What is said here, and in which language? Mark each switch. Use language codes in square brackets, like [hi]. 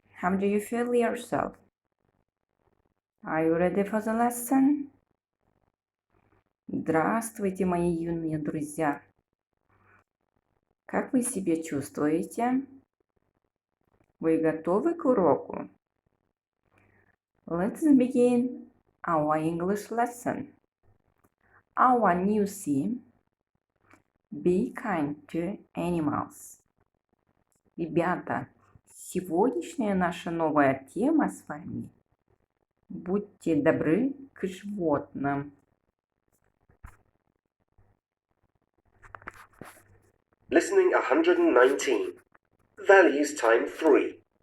[en] How do you feel yourself? Are you ready for the lesson? [ru] Здравствуйте, мои юные друзья. Как вы себя чувствуете? Вы готовы к уроку? [en] Let's begin our English lesson. Our new theme: Be kind to animals. [ru] Ребята, сегодняшняя наша новая тема с вами: будьте добры к животным. [en] Listening 119. Values time 3.